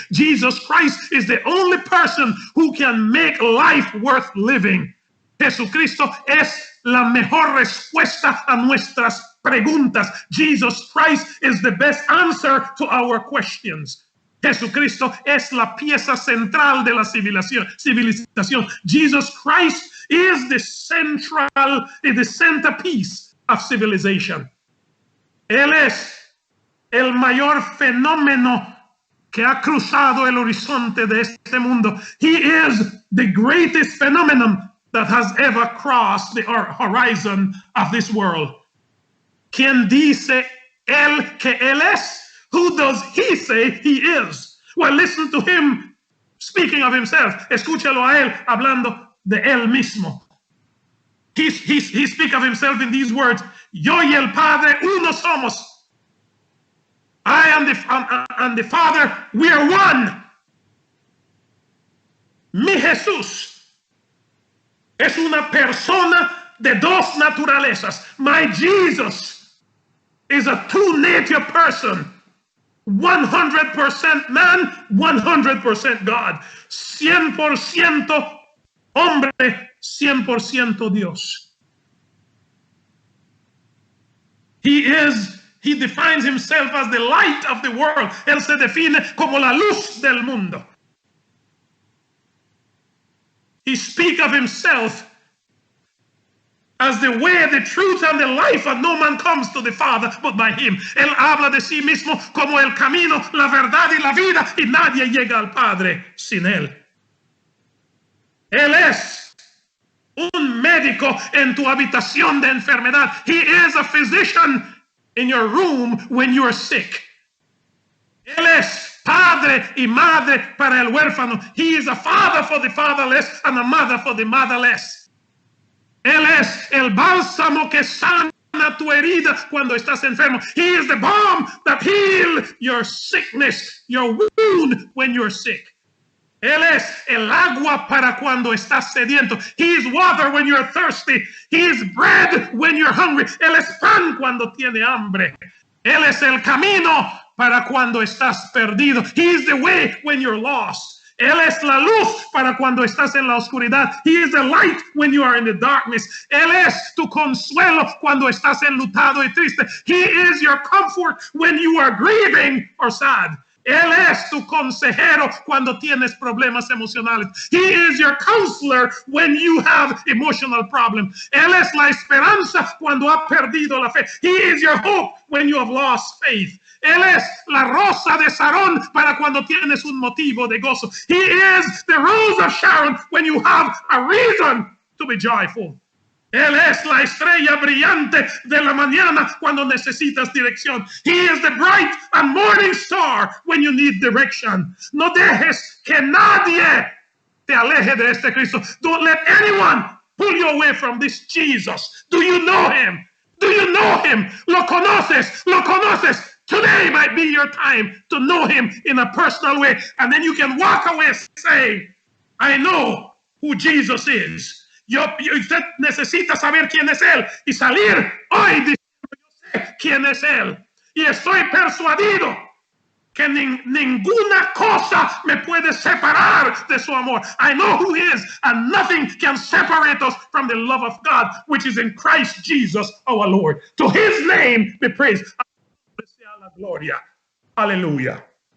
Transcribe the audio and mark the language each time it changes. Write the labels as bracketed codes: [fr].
[en] Jesus Christ is the only person who can make life worth living. [es] Jesucristo es la mejor respuesta a nuestras preguntas. [en] Jesus Christ is the best answer to our questions. [es] Jesucristo es la pieza central de la civilización. [en] Jesus Christ is the centerpiece of civilization. [es] Él es el mayor fenómeno que ha cruzado el horizonte de este mundo. [en] He is the greatest phenomenon that has ever crossed the horizon of this world. [es] ¿Quién dice él que él es? [en] Who does he say he is? Well, listen to him speaking of himself. [es] Escúchalo a él hablando de él mismo. [en] He speaks of himself in these words: [es] Yo y el Padre uno somos. [en] I and the Father, we are one. [es] Mi Jesús es una persona de dos naturalezas. [en] My Jesus is a two-nature person. 100% man, 100% God. [es] 100% hombre, 100% Dios. [en] He defines himself as the light of the world. [es] Él se define como la luz del mundo. [en] He speaks of himself as the way, the truth, and the life, and no man comes to the Father but by him. [es] Él habla de sí mismo como el camino, la verdad y la vida, y nadie llega al Padre sin él. Él es un médico en tu habitación de enfermedad. [en] He is a physician in your room when you are sick. [es] Él es padre y madre para el huérfano. [en] He is a father for the fatherless and a mother for the motherless. [es] Él es el bálsamo que sana tu herida cuando estás enfermo. [en] He is the balm that heals your sickness, your wound when you're sick. [es] Él es el agua para cuando estás sediento. [en] He is water when you're thirsty. He is bread when you're hungry. [es] Él es pan cuando tiene hambre. Él es el camino para cuando estás perdido. [en] He is the way when you're lost. [es] Él es la luz para cuando estás en la oscuridad. [en] He is the light when you are in the darkness. [es] Él es tu consuelo cuando estás enlutado y triste. [en] He is your comfort when you are grieving or sad. [es] Él es tu consejero cuando tienes problemas emocionales. [en] He is your counselor when you have emotional problems. [es] Él es la esperanza cuando has perdido la fe. [en] He is your hope when you have lost faith. [es] Él es la rosa de Sarón para cuando tienes un motivo de gozo. [en] He is the rose of Sharon when you have a reason to be joyful. [es] Él es la estrella brillante de la mañana cuando necesitas dirección. [en] He is the bright and morning star when you need direction. [es] No dejes que nadie te aleje de este Cristo. [en] Don't let anyone pull you away from this Jesus. Do you know him? Do you know him? [es] ¿Lo conoces? ¿Lo conoces? [en] Today might be your time to know him in a personal way. And then you can walk away saying, I know who Jesus is. [es] Usted necesita saber quién es él y salir hoy diciendo, yo sé quién es él. Y estoy persuadido que ninguna cosa me puede separar de su amor. [en] I know who he is, and nothing can separate us from the love of God, which is in Christ Jesus our Lord. To his name be praised. [es] Gloria. Aleluya.